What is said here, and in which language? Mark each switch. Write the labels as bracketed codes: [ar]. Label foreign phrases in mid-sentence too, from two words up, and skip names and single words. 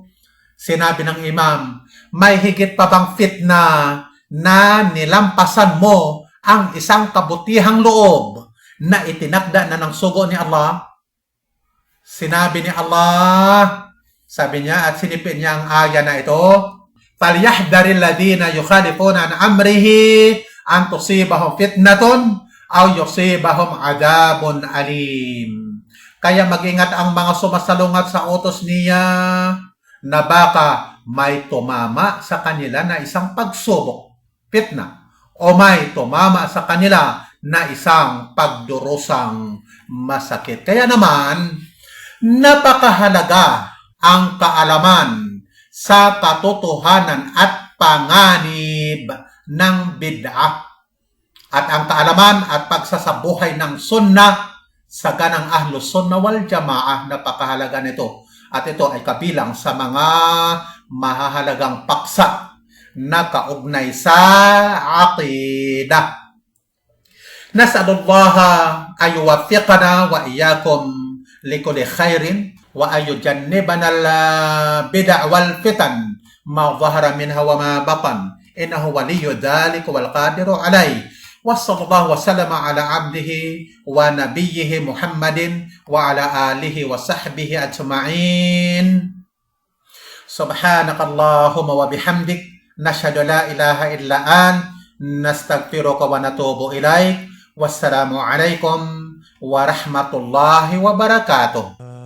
[tl] Sinabi ng imam, may higit pa bang fitna na nilampasan mo ang isang kabutihang loob na itinakda na ng sugo ni Allah? Sinabi ni Allah, sabi niya at sinipin niya ang aya na ito, [ar] فَلْيَحْذَرِ الَّذِينَ يُخَالِفُونَ عَنْ أَمْرِهِ أَنْ تُصِيبَهُمْ فِتْنَةٌ أَوْ يُصِيبَهُمْ عَذَابٌ أَلِيمٌ. [tl] Kaya mag-ingat ang mga sumasalungat sa utos niya na baka may tumama sa kanila na isang pagsubok, fitna, o may tumama sa kanila na isang pagdurusang masakit. Kaya naman, napakahalaga ang kaalaman sa katotohanan at panganib ng bid'ah. At ang kaalaman at pagsasabuhay ng sunnah sa ganang [ar] أهل السنة والجماعة, [tl] napakahalaga nito. At ito ay kabilang sa mga mahahalagang paksa na kaugnay sa aqidah. [ar] نسأل الله أن يوفقنا وإياكم لكل خير وأن يجنبنا البدع والفتن ما ظهر منها وما بطن. إنه ولي ذلك والقادر عليه. وصلى الله وسلم على عبده ونبيه محمد وعلى آله وصحبه أجمعين. سبحانك اللهم وبحمدك نشهد لا إله إلا نستغفرك ونتوب إليك. والسلام عليكم ورحمة الله وبركاته.